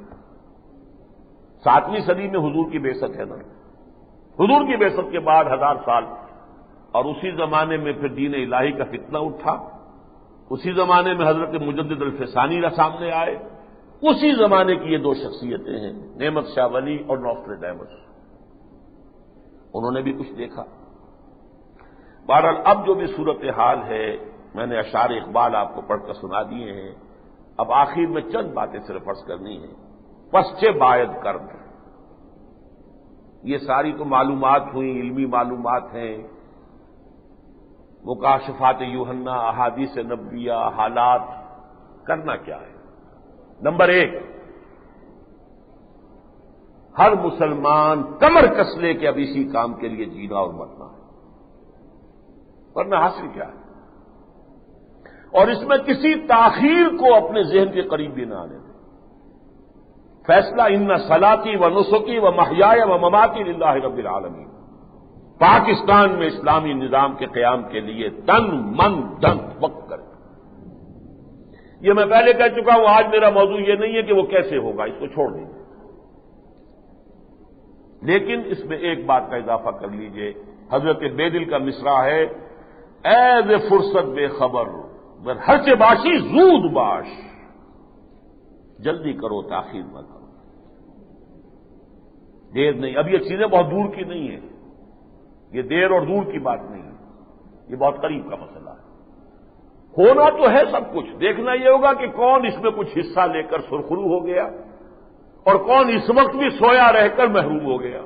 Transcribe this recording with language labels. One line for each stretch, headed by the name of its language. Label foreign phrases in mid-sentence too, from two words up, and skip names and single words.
Urdu: 7ویں صدی میں حضور کی بعثت ہے نا، حضور کی بعثت کے بعد 1000 سال، اور اسی زمانے میں پھر دین الہی کا فتنہ اٹھا، اسی زمانے میں حضرت مجدد الفسانی سامنے آئے، اسی زمانے کی یہ دو شخصیتیں ہیں، نعمت شاہ ولی اور نوسٹریڈیمس۔ انہوں نے بھی کچھ دیکھا۔ بہرحال اب جو بھی صورتحال ہے، میں نے اشعار اقبال آپ کو پڑھ کر سنا دیے ہیں، اب آخر میں چند باتیں صرف عرض کرنی ہیں۔
Persian: پسچے باید کرد،
Urdu: یہ ساری تو معلومات ہوئیں، علمی معلومات ہیں، مکاشفات یوحنا، احادیث نبویہ، حالات۔ کرنا کیا ہے؟ نمبر 1، ہر مسلمان کمر کس لے کہ اب اسی کام کے لیے جینا اور مرنا ہے، ورنہ حاصل کیا ہے؟ اور اس میں کسی تاخیر کو اپنے ذہن کے قریب بھی نہ آنے دیں۔
Arabic: فیصلہ ان صلاتی و نسکی و محیای و مماتی للہ رب العالمین۔
Urdu: پاکستان میں اسلامی نظام کے قیام کے لیے تن من دھن وقت کریں۔ یہ میں پہلے کہہ چکا ہوں، آج میرا موضوع یہ نہیں ہے کہ وہ کیسے ہوگا، اس کو چھوڑ دیں، لیکن اس میں ایک بات کا اضافہ کر لیجئے۔ حضرت بے دل کا مصرع ہے،
Persian: اے فرصت بے خبر ور ہرچ باشی زود باش،
Urdu: جلدی کرو تاخیر نہ کرو، دیر نہیں۔ اب یہ چیزیں بہت دور کی نہیں ہیں، یہ دیر اور دور کی بات نہیں ہے، یہ بہت قریب کا مسئلہ ہے۔ ہونا تو ہے سب کچھ، دیکھنا یہ ہوگا کہ کون اس میں کچھ حصہ لے کر سرخرو ہو گیا اور کون اس وقت بھی سویا رہ کر محروم ہو گیا۔